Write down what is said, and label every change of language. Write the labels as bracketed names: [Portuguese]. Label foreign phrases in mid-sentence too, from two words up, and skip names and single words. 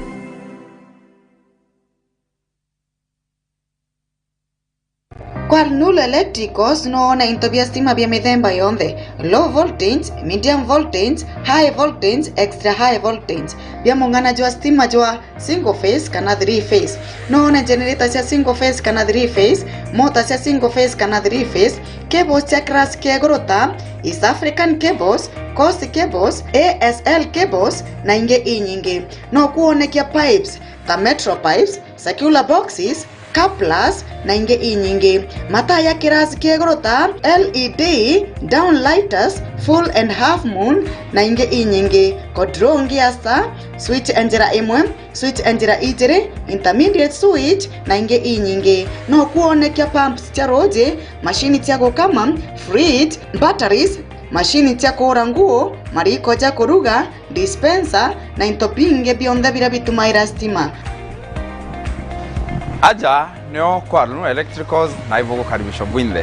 [Meru] Kwarnula electricals noona into bya stima bya mithemba yonthe, [English] low voltage, medium voltage, high voltage, extra high voltage. [Meru] Bya mung'anaji wa stima jwa [English] single phase [Meru] kana 3 phase. Noona generator cia [English] single phase [Meru] kana 3 phase, motor cia [English] single phase [Meru] kana 3 phase, cables cia class kia igurota, East African cables, Coast cables, ASL cables na inge inyingi. No kuonekia pipes ta metro pipes, [English] circular boxes, [Meru] couplers na inge inyingi. Mataa ya kirasi kia igurota, [English] LED, downlighters, full and half moon [Meru] na inge inyingi. Control ngiasta, switch enjera imwe, switch enjera ijiri, [English] intermediate switch [Meru] na inge inyingi. No kuonekia pumps cia roji, machine cia gukama, fridge, batteries, machine cia kuhura nguo, mariko ja kuruga, dispenser na into binge bionthe bira bitumaira stima. Aja nio kwalu electricals na [Swahili] hivyo kukaribishwa [Meru] bwinde.